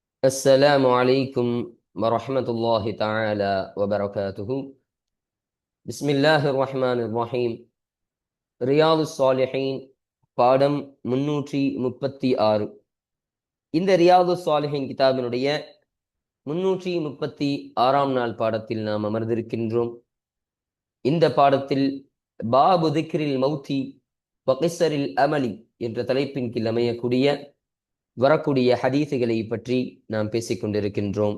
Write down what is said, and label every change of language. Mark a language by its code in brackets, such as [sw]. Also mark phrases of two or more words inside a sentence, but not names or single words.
[ar] السلام عليكم ورحمة الله تعالى وبركاته. بسم الله الرحمن الرحيم. [ta] ரியாது சாலிஹீன் பாடம் 336. இந்த ரியாது சாலிஹீன் கிதாபினுடைய 336ஆம் நாள் பாடத்தில் நாம் அமர்ந்திருக்கின்றோம். இந்த பாடத்தில் [ar] باب ذكر الموت وقصر الأمل [ta] என்ற தலைப்பின் கீழ் அமையக்கூடிய வரக்கூடிய ஹதீஸுகளை பற்றி நாம் பேசிக் கொண்டிருக்கின்றோம்.